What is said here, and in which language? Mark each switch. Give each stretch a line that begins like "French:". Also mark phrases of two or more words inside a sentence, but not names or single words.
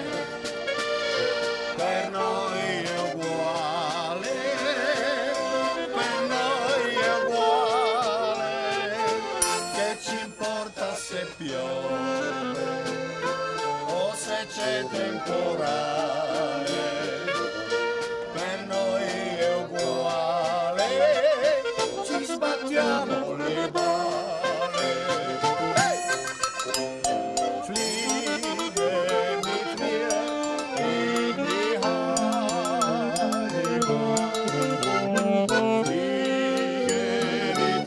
Italian: per noi è uguale, per noi è uguale, che ci importa se piove o se c'è temporale, per noi è uguale, ci sbattiamo le balle.
German: Fliege mit mir in die Heimat, fliege mit